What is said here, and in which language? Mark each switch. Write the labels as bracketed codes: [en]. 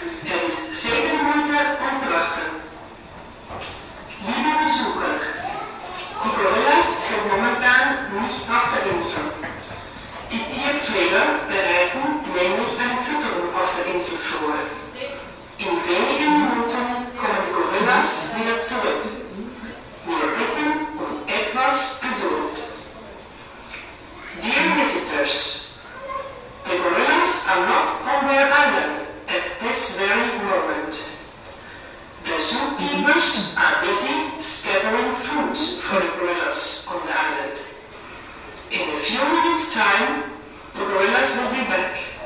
[nl] Het is zeker de moeite om te wachten. [de] Liebe Besucher, die Gorillas sind momentan nicht auf der Insel. Die Tierpfleger bereiten nämlich eine Fütterung auf der Insel vor. In wenigen Minuten kommen die Gorillas wieder zurück. Wir bitten um etwas Geduld. [en] Dear visitors, the gorillas are not on their island at this very moment. The zookeepers are busy scattering food for the gorillas on the island. In a few minutes' time, the gorillas will be back.